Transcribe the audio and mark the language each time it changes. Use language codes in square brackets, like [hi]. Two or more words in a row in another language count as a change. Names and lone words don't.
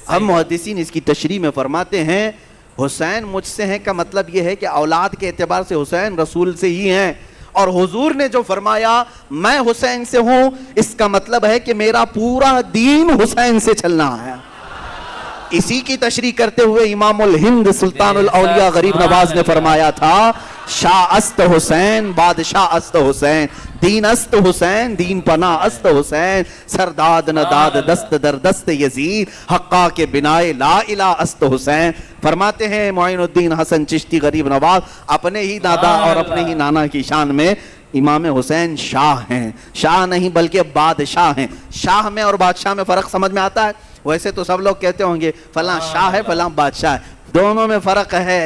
[ur] ہم محدثین اس کی تشریح میں فرماتے ہیں حسین مجھ سے ہیں کا مطلب یہ ہے کہ اولاد کے اعتبار سے حسین رسول سے ہی ہیں، اور حضور نے جو فرمایا میں حسین سے ہوں، اس کا مطلب ہے کہ میرا پورا دین حسین سے چلنا ہے۔ اسی کی تشریح کرتے ہوئے امام الہند سلطان الاولیاء غریب نواز نے فرمایا تھا [fa] شاہ است حسین بادشاہ است حسین، دین است حسین دین پناہ است حسین، سرداد نداد دست در دست یزید، حقا کے بنائے لا الہ است حسین۔ [ur] فرماتے ہیں معین الدین حسن چشتی غریب نواز اپنے ہی دادا اور اپنے ہی نانا کی شان میں امام حسین شاہ ہیں، شاہ نہیں بلکہ بادشاہ ہیں۔ شاہ میں اور بادشاہ میں فرق سمجھ میں آتا ہے؟ ویسے تو سب لوگ کہتے ہوں گے فلاں شاہ ہے فلاں بادشاہ ہے، دونوں میں فرق ہے۔